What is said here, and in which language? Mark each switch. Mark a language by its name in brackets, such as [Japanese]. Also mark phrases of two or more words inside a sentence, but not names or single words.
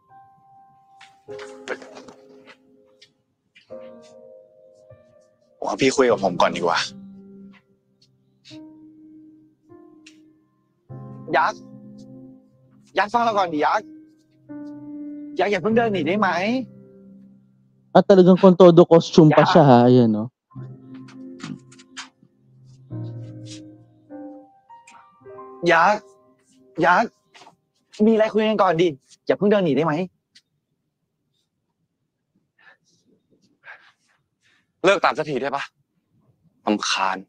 [Thai] ว่าพี่คุยกับผมก่อนดีกว่า ยักษ์ฟังเราก่อนดิยักษ์อย่าเพิ่งเดินหนีได้ไหม [Filipino] At talagang kung todo costume pa siya ha. Ayan, no? [Thai] ยักษ์มีอะไรคุยกันก่อนดิอย่าเพิ่งเดินหนีได้ไหม เลิกตามสักทีได้ปะรำคาญ